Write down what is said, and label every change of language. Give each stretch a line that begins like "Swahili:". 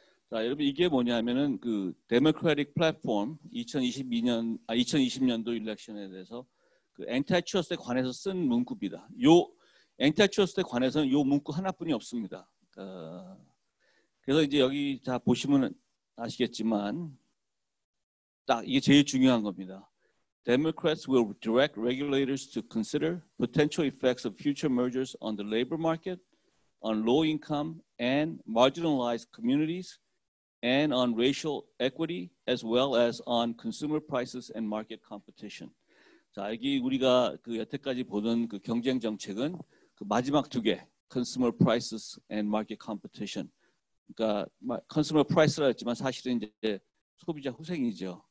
Korean: 자, 여러분 이게 뭐냐면은 데모크래틱 플랫폼 2020년도 일렉션에 대해서 엔타이트러스트에 관해서 쓴 문구입니다. 요 엔타이트러스트에 관해서는 요 문구 하나뿐이 없습니다. 그래서 이제 여기 다 보시면 아시겠지만 딱 이게 제일 중요한 겁니다.
English: Democrats will direct regulators to consider potential effects of future mergers on the labor market, on low-income and marginalized communities, and on racial equity, as well as on consumer prices and market competition.
Korean: 자, 여기 우리가 여태까지 보던 경쟁 정책은 마지막 두 개,
English: consumer prices and market competition.
Korean: 그러니까 컨슈머 프라이스라 했지만 사실은 이제 소비자 후생이죠.